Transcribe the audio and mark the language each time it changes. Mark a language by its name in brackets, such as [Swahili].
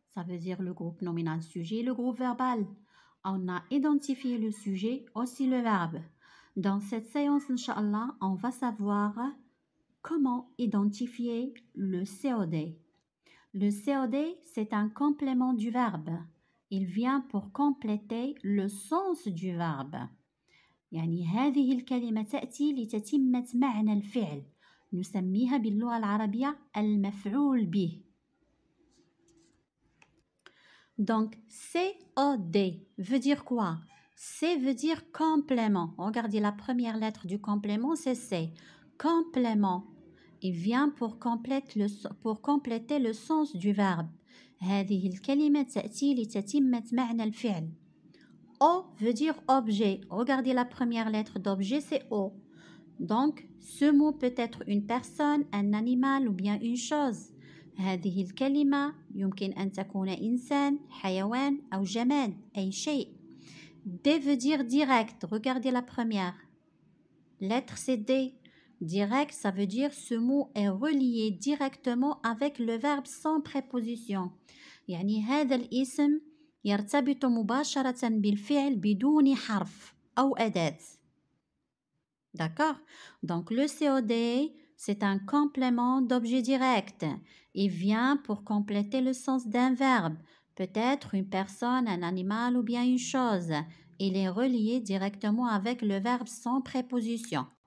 [French] Ça veut dire le groupe nominal sujet et le groupe verbal. On a identifié le sujet, aussi le verbe. Dans cette séance, Inch'Allah, on va savoir comment identifier le COD. Le COD, c'est un complément du verbe. Il vient pour compléter le sens du verbe. [Arabic] يعني هذه الكلمة تأتي لتتمة معنى الفعل. نسميها باللغة العربية المفعول به. [French] Donc, COD veut dire quoi? C veut dire complément. Regardez la première lettre du complément, c'est C. Complément. Il vient pour compléter le sens du verbe. [Arabic] هذه الكلمة تأتي لتتمة معنى الفعل. [French] O veut dire objet. Regardez la première lettre d'objet, c'est O. Donc, ce mot peut être une personne, un animal ou bien une chose. [Arabic] هذه الكلمة يمكن أن تكون إنسان، حيوان أو جماد، أي شيء. [French] D veut dire direct. Regardez la première lettre, c'est D. Direct, ça veut dire ce mot est relié directement avec le verbe sans préposition. [Arabic] يعني هذا الاسم يرتبط مباشرة بالفعل بدون حرف أو أداة. [French] D'accord? Donc le COD, c'est un complément d'objet direct. Il vient pour compléter le sens d'un verbe. Peut-être une personne, un animal ou bien une chose. Il est relié directement avec le verbe sans préposition.